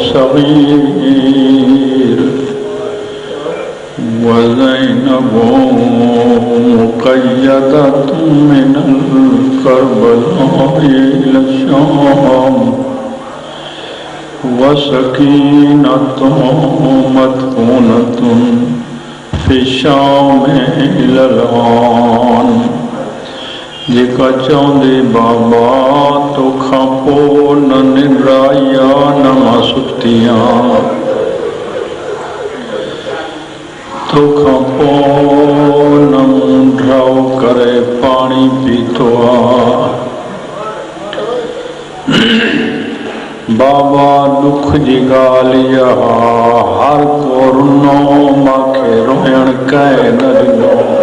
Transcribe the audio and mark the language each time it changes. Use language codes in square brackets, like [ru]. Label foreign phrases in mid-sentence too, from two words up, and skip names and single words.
[ar] صغير وزينب مقيدة من كربلاء إلى الشام وسكينة مدفونة في الشام إلى الآن [sd] जेका चौंदे बाबा तोखां पोइ न निंड्राया न मासुक्तियां तोखां पोइ न मुंड्राओ करे पानी पीतो आ बाबा दुख जी ॻाल्हि इहा हर को रुनो मांखे रोयण कंहिं न ॾिनो